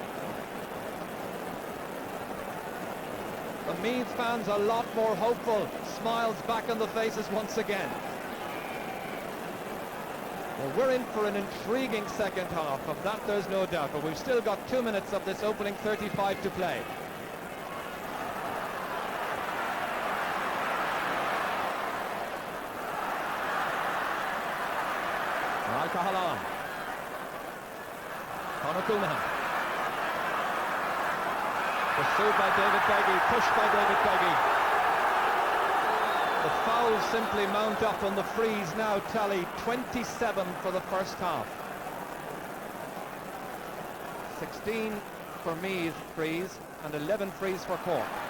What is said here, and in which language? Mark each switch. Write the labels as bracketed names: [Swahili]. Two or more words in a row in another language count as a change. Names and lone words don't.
[English] The Meath fans a lot more hopeful, smiles back on the faces once again. Well, we're in for an intriguing second half, of that there's no doubt, but we've still got 2 minutes of this opening 35 to play. Cahalane. Conor Coonahan. Pursued by David Beggy, pushed by David Beggy. The fouls simply mount up on the frees now tally 27 for the first half. 16 for Meath frees and 11 frees for Cork.